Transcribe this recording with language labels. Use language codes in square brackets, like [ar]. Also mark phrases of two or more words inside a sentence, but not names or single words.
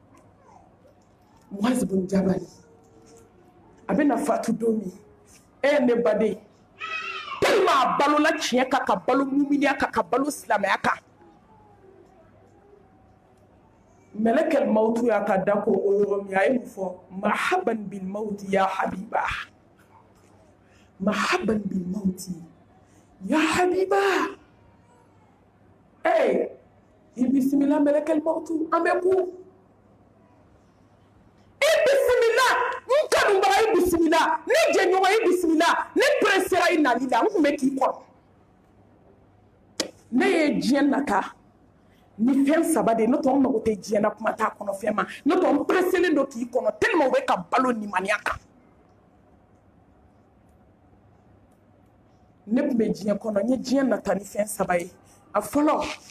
[bm] Muaz bin Jabal a bɛna fatu don min ne baden tellement a balola tiɲɛ kan ka balo muminiya kan ka balo silamɛya kan [ar] ملك الموت [bm] y'a ka da ko o yɔrɔ min a ye mun fɔ [ar] مرحبا بالموت يا حبيبة مرحبا بالموت يا حبيبة [bm] i bisimila [ar] ملك الموت [bm] an bɛ ku i bisimila n kanubaga i bisimila ne jɛɲɔgɔn i bisimila ne pressera i nali la n tun bɛ k'i kɔrɔ ne ye diɲɛ nata ni fɛn saba de n'o tɛ n mago tɛ diɲɛ na kuma t'a kɔnɔ fɛn ma n'o tɛ n presselen don k'i kɔnɔ tellement u bɛ ka balo nimaniya kan ne tun bɛ diɲɛ kɔnɔ n ye diɲɛ nata ni fɛn saba ye a fɔlɔ